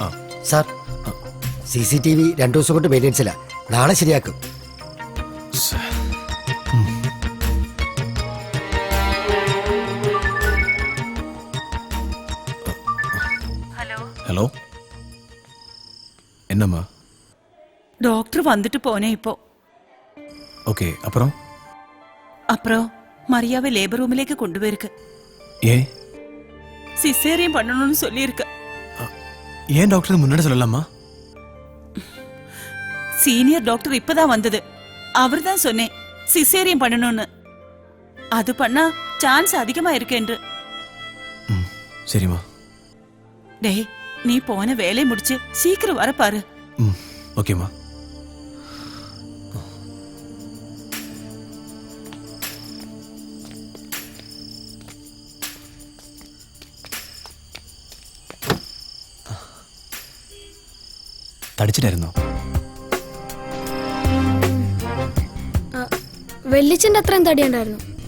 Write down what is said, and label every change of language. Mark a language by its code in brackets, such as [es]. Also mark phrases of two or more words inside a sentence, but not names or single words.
[ml] സാർ CCTV 2 ദിവസം കൊണ്ട് മെയിൻ്റെനൻസില്ല, നാളെ ശരിയാക്കും. [ta] ஹலோ, என்னம்மா? டாக்டர் வந்துட்டு போனேன் இப்போ. ஓகே, அப்புறம் அப்புறம் மரியாவை லேபர் ரூமிലേക്ക് கொண்டுപോயிருக்கு. ஏன்? சிசேரியன் பண்ணணும்னு சொல்லியிருக்கு. ஏன் டாக்டர் முன்னாடி சொல்லலாமா? சீனியர் டாக்டர் இப்பதான் வந்தது. அவர் தான் சொன்னேன் சிசேரியன் பண்ணணும்னு. அது பண்ணா சான்ஸ் அதிகமா இருக்கு என்று. சரிம்மா. டேய், நீ போன வேலையை முடிச்சு சீக்கிரம் வர பாரு. ஓகேம்மா. [ml] തടിച്ചിട്ടായിരുന്നോ? വെള്ളിച്ചന്റെ അത്രയും തടിയുണ്ടായിരുന്നു.